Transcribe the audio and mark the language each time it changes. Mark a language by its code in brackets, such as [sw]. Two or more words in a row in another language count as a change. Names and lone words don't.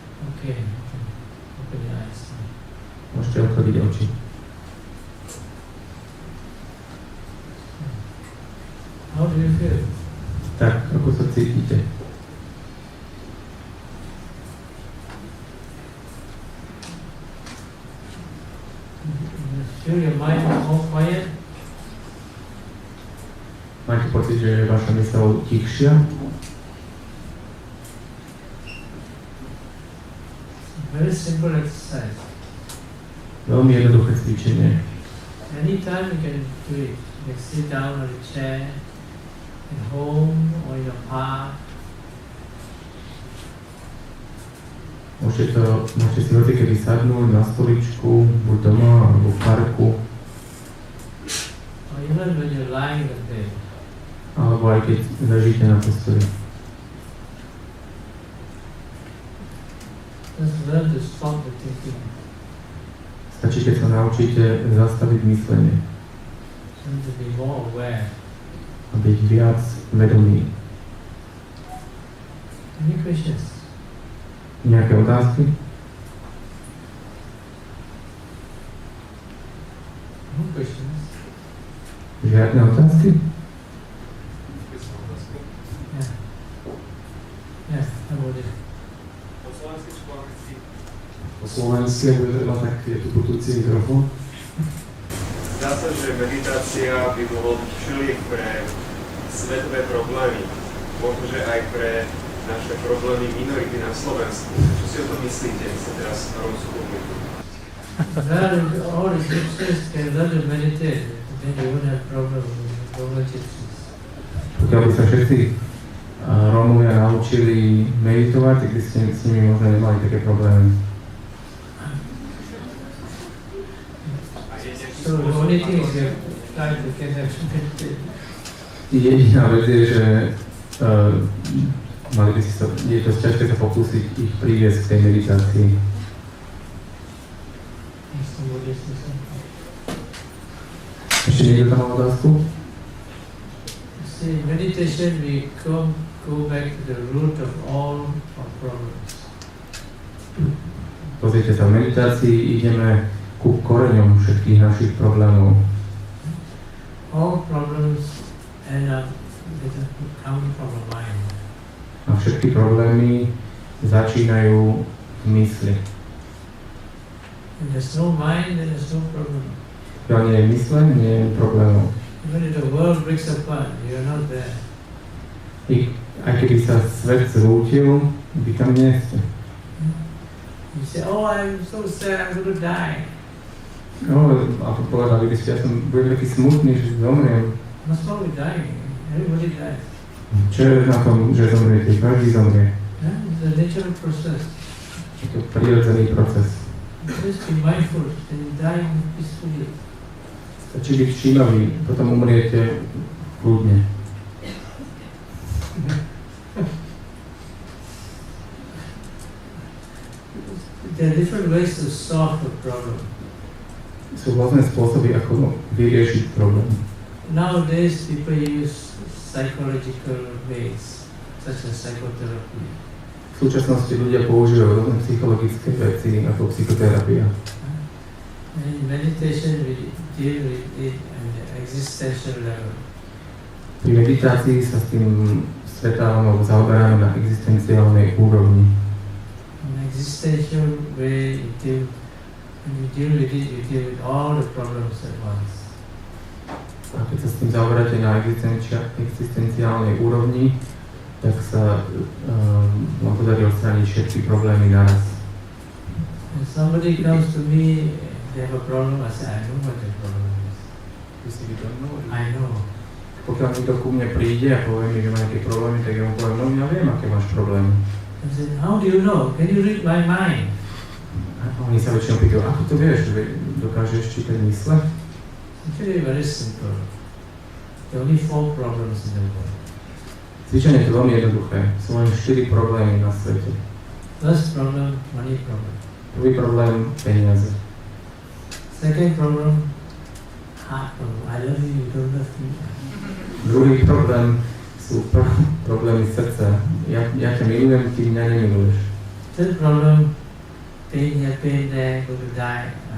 [en] Okay. Open your eyes. [sk] Môžete otvoriť oči. [en] How do you feel? [sk] Tak, ako sa cítite? [en] Feel your mind more quiet? [sk] Máte pocit, že je vaša myseľ tichšia? [en] Very simple exercise. [sk] Veľmi jednoduché cvičenie. [en] Anytime you can do it. You can sit down on a chair, at home or in a park. [sk] Môžete si hocikedy sadnúť na stoličku, buď doma alebo v parku. [en] Or even when you're lying in bed. [sk] Alebo aj keď ležíte na posteli. [en] Just learn to stop the thinking. [sk] Stačí, keď sa naučíte zastaviť myslenie [en] And to be more aware. [sk] a byť viac vedomý. [en] Any questions? [sk] Nejaké otázky? [en] No questions. [sk] Žiadne otázky? [en] Yeah. Yeah, how about it? [sk] Po slovensky, ak bude treba, tak je tu putujúci mikrofón. Zdá sa, že meditácia by mohol byť všeliek pre svetové problémy. Možno, že aj pre naše problémy minority na Slovensku. Čo si o tom myslíte, ak sa teraz rómsku komunitu? [en] Well, all the gypsies can learn to meditate. Then they won't have problem with gypsies. [sk] Pokiaľ by sa všetci Rómovia naučili meditovať, tak by ste s nimi možno nemali také problémy. [en] So the only thing is you try to get them to meditate. [sk] Jediná vec je, že mali by si sa, je dosť ťažké sa pokúsiť ich priviesť k tej meditácii. Ešte niekto tam má otázku? [en] See, meditation we go back to the root of all our problems. [sk] Pozrite sa, v meditácii ideme ku koreňom všetkých našich problémov. [en] All problems end up come from the mind. [sk] A všetky problémy začínajú v mysli. [en] If there's no mind, then there's no problem. [sk] Pokiaľ nie je mysle, nie je problémov. [en] Even if the world breaks apart, you're not there. [sk] Aj keby sa svet zrútil, vy tam nie ste. [en] You say, oh, I'm so sad, I'm going to die. [sk] No, a povedali by ste, ja som budem taký smutný, že zomriem. [en] What's wrong with dying? Everybody dies. [sk] Čo je na tom, že zomriete? Každý zomrie. [en] Yeah? It's a natural process. [sk] Je to prirodzený proces. [en] Just be mindful and die peacefully. [sk] Stačí byť všímavý, potom umriete kľudne. [en] There are different ways to solve a problem. [sk] Sú rôzne spôsoby, ako vyriešiť problém. [en] Nowadays, people use psychological ways, such as psychotherapy. [sk] V súčasnosti ľudia používajú rôzne psychologické veci, ako psychoterapia. [en] And in meditation, we deal with it at the existential level. [sk] Pri meditácii sa s tým stretávame alebo zaoberáme na existenciálnej úrovni. [en] In existential way, when you deal with it, you deal with all the problems at once. [sk] A keď sa s tým zaoberáte na existenciálnej úrovni, tak sa vám podarí odstrániť všetky problémy naraz. [en] When somebody comes to me, they have a problem, I say, I know what the problem is. I know. [sk] Pokiaľ niekto ku mne príde a povie mi, že má nejaké problémy, tak ja mu poviem, no ja viem, aké máš problémy. [en] I said, how do you know? Can you read my mind? [sk] A oni sa väčšinou pýtajú, ako to vieš, že dokážeš čítať mysle? [en] Actually, very simple. There are only 4 problems in the world. [sk] Cvičenie je to veľmi jednoduché. Sú len 4 problémy na svete. [en] First problem, money problem. [sk] Prvý problém, peniaze. [en] Second problem, heart problem. I love you, you don't love me. [sk] Druhý problém sú problémy srdca. Ja ťa milujem, ty mňa nemiluješ. [en] Third problem, pain here, pain there, go to die.